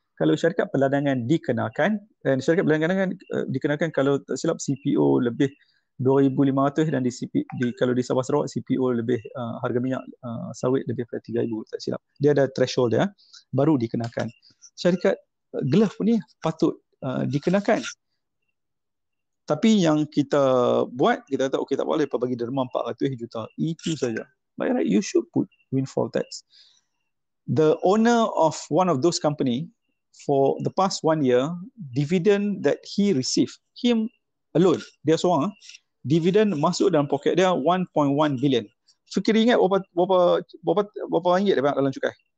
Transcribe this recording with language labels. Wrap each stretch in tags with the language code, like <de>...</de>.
<ms>Kalau syarikat peladangan dikenakan, dan syarikat peladangan dikenakan kalau tak silap CPO lebih 2,500 dan kalau di Sabah Sarawak CPO lebih harga minyak sawit lebih daripada 3,000 tak silap. Dia ada threshold dia, baru dikenakan. Syarikat glove ni patut dikenakan. Tapi yang kita buat, kita kata okey tak boleh bagi derma 400 juta. Itu saja.</ms> <en>By right, you should put windfall tax. The owner of one of those company for the past 1 year, dividend that he received, him alone,</en> <ms>dia seorang,</ms> <en>dividend</en> <ms>masuk dalam poket dia</ms> <en>1.1 billion.</en> <ms>Fikir ingat berapa ringgit dia banyak dalam cukai?</ms>